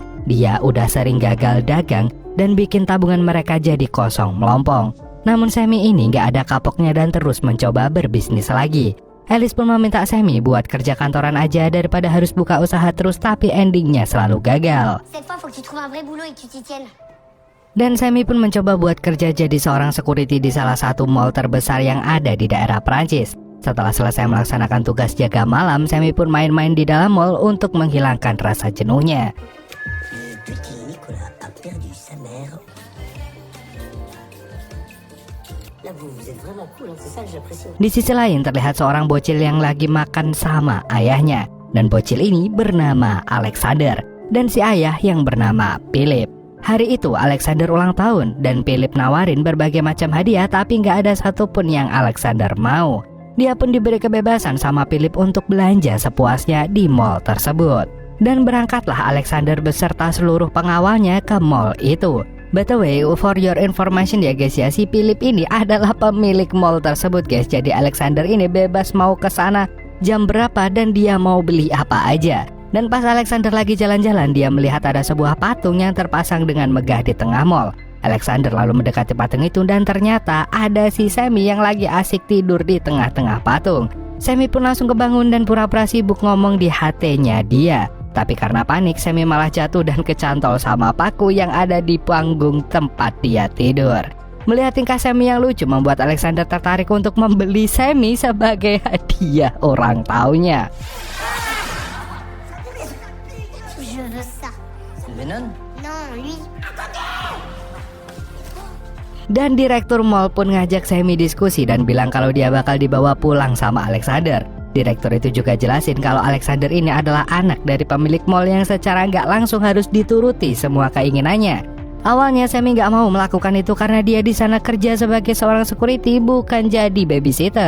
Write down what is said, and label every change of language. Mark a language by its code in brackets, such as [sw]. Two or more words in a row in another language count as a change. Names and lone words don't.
[id] Dia udah sering gagal dagang dan bikin tabungan mereka jadi kosong melompong. Namun Sami ini nggak ada kapoknya dan terus mencoba berbisnis lagi. Alice pun meminta Sami buat kerja kantoran aja daripada harus buka usaha terus tapi endingnya selalu gagal. [fr] Cette fois, faut que tu trouves un vrai boulot et que tu t'y tiennes. [id] Dan Sami pun mencoba buat kerja jadi seorang security di salah satu mall terbesar yang ada di daerah Prancis. Setelah selesai melaksanakan tugas jaga malam, Sami pun main-main di dalam mall untuk menghilangkan rasa jenuhnya. [fr] Petit Nicolas a perdu sa mère. Là, vous êtes vraiment cool, c'est ça que j'apprécie. [id] Di sisi lain terlihat seorang bocil yang lagi makan sama ayahnya. Dan bocil ini bernama Alexander. Dan si ayah yang bernama Philip. Hari itu Alexander ulang tahun dan Philip nawarin berbagai macam hadiah tapi nggak ada satupun yang Alexander mau. Dia pun diberi kebebasan sama Philip untuk belanja sepuasnya di mall tersebut. Dan berangkatlah Alexander beserta seluruh pengawalnya ke mall itu. [en] By the way, for your information [id] ya guys ya, si Philip ini adalah pemilik mall tersebut guys. Jadi Alexander ini bebas mau ke sana jam berapa dan dia mau beli apa aja. Dan pas Alexander lagi jalan-jalan, dia melihat ada sebuah patung yang terpasang dengan megah di tengah mall. Alexander lalu mendekati patung itu dan ternyata ada si Sami yang lagi asik tidur di tengah-tengah patung. Sami pun langsung kebangun dan pura-pura sibuk ngomong di HT-nya dia. Tapi karena panik, Sami malah jatuh dan kecantol sama paku yang ada di panggung tempat dia tidur. Melihat tingkah Sami yang lucu membuat Alexander tertarik untuk membeli Sami sebagai hadiah ulang tahunnya. [fr] Je veux ça. Venom? Non, lui. [id] Dan direktur mall pun ngajak Sami diskusi dan bilang kalau dia bakal dibawa pulang sama Alexander. Direktur itu juga jelasin kalau Alexander ini adalah anak dari pemilik mall yang secara nggak langsung harus dituruti semua keinginannya. Awalnya Sami nggak mau melakukan itu karena dia di sana kerja sebagai seorang security, bukan jadi babysitter.